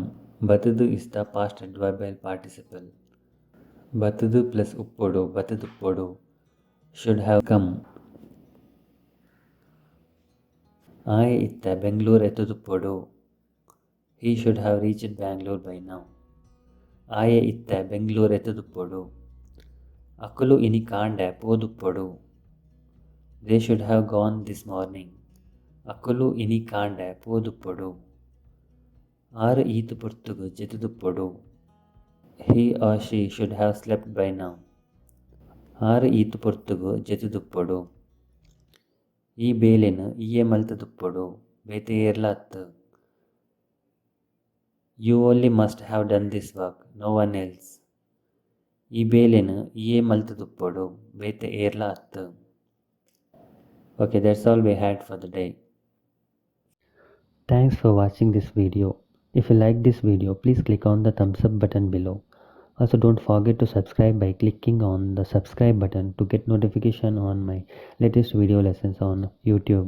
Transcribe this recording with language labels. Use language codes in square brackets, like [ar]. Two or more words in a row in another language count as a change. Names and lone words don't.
[en] Batudu is the past adverbial participle. Batudu plus uppodu, batuduppodu, should have come. [tcy] Aye itta Bangalore etuduppodu. [en] He should have reached Bangalore by now. [tcy] Aye itta Bangalore etuduppodu. Akulu ini kanda poduppodu. [en] They should have gone this morning. [tcy] Akulu ini kanda poduppodu. Aru ಈತು ಪುರ್ತುಗು ಜೆತುದುಪ್ಪೊಡು. [en] He or she should have slept by now. [tcy] Aru ಈತು ಪುರ್ತುಗು ಜೆತುದುಪ್ಪೊಡು. ಈ ಬೇಲೆನು ಈಯೆ ಮಲ್ತದುಪ್ಪೊಡು. ಬೇತೆ ಏರ್ಲಾತ್ತು. [en] You only must have done this work, no one else. [tcy] ಈ ಬೇಲೆನು ಈಯೆ ಮಲ್ತದುಪ್ಪೊಡು. ಬೇತೆ ಏರ್ಲಾತ್ತು. [en] Okay, that's all we had for the day. Thanks for watching this video. If you like this video, please click on the thumbs up button below. Also, don't forget to subscribe by clicking on the subscribe button to get notification on my latest video lessons on YouTube.